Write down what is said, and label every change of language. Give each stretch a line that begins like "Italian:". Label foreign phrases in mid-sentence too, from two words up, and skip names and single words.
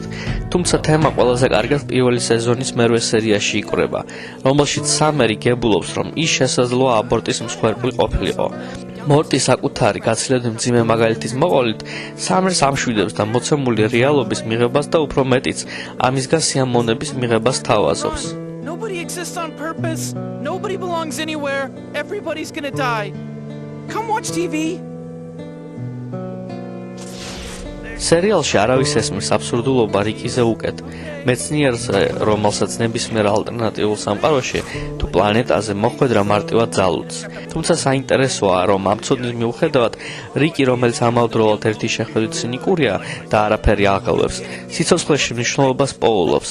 Georgian: თუმცა თემა ყველაზე კარგად პირველი სეზონის მერვე სერიაში იკვრება, რომელშიც სამერი გებულობს, რომ ის შესაძლოა აბორტის მსხვერპლი ყოფილიყო. მორტი საკუთარი გაცილებით მძიმე მაგალითის მოყოლით სამერს ამშვიდებს და მოცემული რეალობის მიღებას და უფრო მეტიც ამისგან სიამოვნების მიღებას თავაზობს.
English: Nobody exists on purpose. Nobody belongs anywhere. Everybody's gonna die. Come watch TV.
Georgian: სერიალში არავის ესმის აბსურდულობა რიკიზე უკეთ. მეცნიერზე, რომელსაც ნებისმიერ ალტერნატიულ სამყაროში თუ პლანეტაზე მოხვედრა მარტივად ძალუძს. თუმცა საინტერესოა, რომ ამ ცოდნის მიუხედავად, რიკი, რომელიც ამავდროულად ერთი შეხედვით ცინიკურია და არაფერი აღელვებს, სიცოცხლეში მნიშვნელობას პოულობს.